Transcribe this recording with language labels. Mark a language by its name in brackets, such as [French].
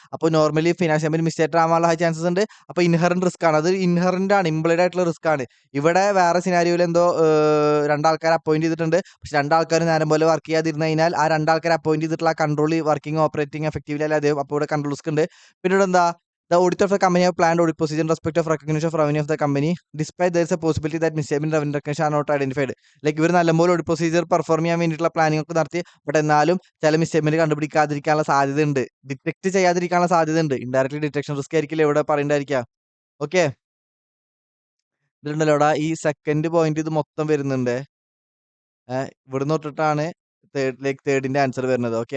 [Malayalam] അപ്പോൾ normally financial mistake ആവാനുള്ള high chances ഉണ്ട്. അപ്പോൾ ഇൻഹെറന്റ് റിസ്ക് ആണ്. അത് ഇൻഹെറന്റ് ആണ്. ഇംപ്ലൈഡ് ആയിട്ടുള്ള റിസ്ക് ആണ്. ഇവിടെ വേറെ സിനാരിയോയിൽ എന്തോ 2 ആൾക്കാരെ അപ്പോയിന്റ് ചെയ്തിട്ടുണ്ട്. പക്ഷെ 2 ആൾക്കാർ നേരം പോലെ വർക്ക് ചെയ്യാതിരുന്നു കഴിഞ്ഞാൽ ആ 2 ആൾക്കാരെ അപ്പോയിന്റ് ചെയ്തിട്ടുള്ള കൺട്രോൾ വർക്കിംഗ് ഓപ്പറേറ്റിംഗ് എഫക്റ്റീവ്ലി അല്ലാതെ അപ്പോൾ ഇവിടെ കൺട്രോൾ റിസ്ക് ഉണ്ട്. പിന്നെ ഇവിടെ എന്താ? [English] The auditor of the company have planned audit procedure in respect of recognition of revenue of the company, despite there is a possibility that misstatement revenue recognition are not identified. [Malayalam] Like ഇവർ നല്ലപോലെ audit procedure perform ചെയ്യാൻ വേണ്ടിയിട്ടുള്ള planning ഒക്കെ നടത്തി. But എന്നാലും ചില മിസ്റ്റേക്മെന്റ് കണ്ടുപിടിക്കാതിരിക്കാനുള്ള സാധ്യതയുണ്ട്. Detect ചെയ്യാതിരിക്കാനുള്ള സാധ്യതയുണ്ട്. ഇൻഡയറക്ട്ലി ഡിറ്റക്ഷൻ റിസ്ക് ആയിരിക്കില്ല ഇവിടെ പറയണ്ടായിരിക്കാം. ഓക്കെ. ഇതുണ്ടല്ലോ ഈ സെക്കൻഡ് പോയിന്റ് ഇത് മൊത്തം വരുന്നുണ്ട്. ഇവിടുന്ന് തൊട്ടിട്ടാണ് തേർഡിന്റെ ആൻസർ വരുന്നത്. ഓക്കെ.